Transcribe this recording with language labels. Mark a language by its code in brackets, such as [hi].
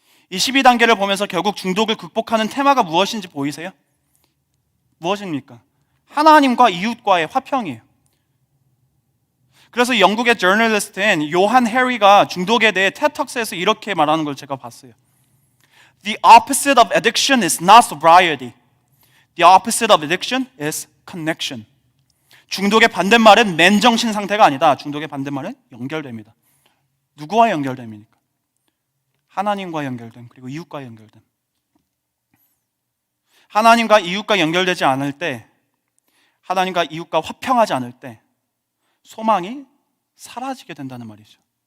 [ko] 이 12단계를 보면서 결국 중독을 극복하는 테마가 무엇인지 보이세요? 무엇입니까? 하나님과 이웃과의 화평이에요. 그래서 영국의 저널리스트인 요한 해리가 중독에 대해 테드톡스에서 이렇게 말하는 걸 제가 봤어요. [en] The opposite of addiction is not sobriety. The opposite of addiction is connection. [ko] 중독의 반대말은 맨정신 상태가 아니다. 중독의 반대말은 연결됩니다. 누구와 연결됩니까? 하나님과 연결됨, 그리고 이웃과 연결됨. 하나님과 이웃과 연결되지 않을 때, 하나님과 이웃과 화평하지 않을 때 소망이 사라지게 된다는 말이죠.